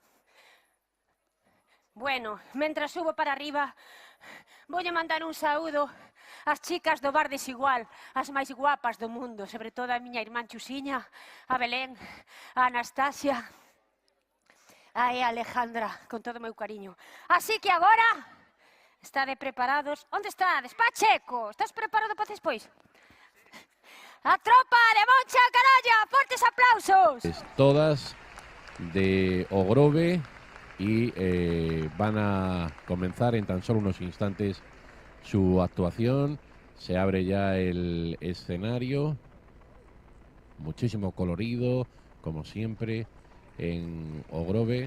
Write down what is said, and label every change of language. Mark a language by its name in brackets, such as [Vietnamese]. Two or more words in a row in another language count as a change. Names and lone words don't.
[Galician] Bueno, mentras subo para arriba, voulle mandar un saúdo ás chicas do Bar Desigual, as máis guapas do mundo, sobre todo a miña irmán Chusiña, a Belén, a Anastasia, a Alejandra, con todo o meu cariño. Así que agora, estade preparados? Onde estades? Pacheco, estás preparado para despois? A tropa de Moncha Caralla, fortes aplausos! Todas de Ogrove. [Spanish] Y van a comenzar en tan solo unos instantes su actuación. Se abre ya el escenario, muchísimo colorido, como siempre, en Ogrove.